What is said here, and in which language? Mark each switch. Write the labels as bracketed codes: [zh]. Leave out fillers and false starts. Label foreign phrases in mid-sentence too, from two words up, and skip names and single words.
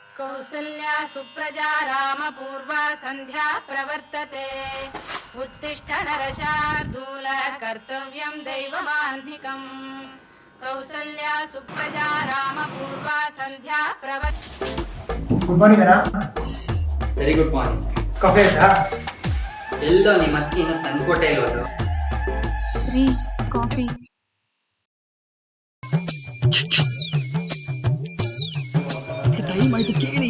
[sa] कौसल्या सुप्रजा रामपूर्वा संध्या प्रवर्तते उत्तिष्ठ नरशार्दूल कर्तव्यं दैवमाह्निकम् कौसल्या सुप्रजा रामपूर्वा संध्या प्रवर्तते. [en] good morning ಅಣ್ಣ. very good morning. [kn] ಕಾಫಿ ಆಯ್ತಾ? ಎಲ್ಲೋ ನಿಮ್ಮ ಅತ್ತಿ ಇನ್ನೂ ತಂದ್ಕೊಟ್ಟೆ ಇಲ್ವದು? ರೀ ಕಾಫಿ. ಟೈಮ್ ಆಯ್ತು ಕೇಳಿ.